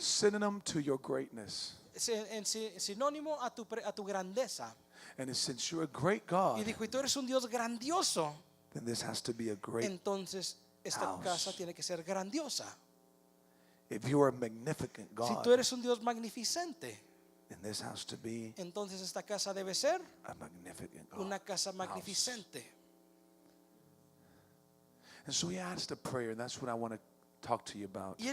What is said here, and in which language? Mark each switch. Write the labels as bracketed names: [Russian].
[English] synonym to your greatness. [Spanish] en sinónimo a tu grandeza. [English] And since you're a great [Spanish] Y [English] God, [Spanish] dijo, y tú eres un Dios grandioso, [English] then this has to be a great. [Spanish] entonces esta [English] house. [Spanish] casa tiene que ser grandiosa. [English] If you are a magnificent [Spanish] Si [English] God, [Spanish] tú eres un Dios magnificente, [English] then this has to be [Spanish] entonces esta casa debe ser [English] a magnificent God. [Spanish] una casa [English] house. [Spanish] magnificente. [English] And so he asked a prayer, and that's what I want to talk to you about.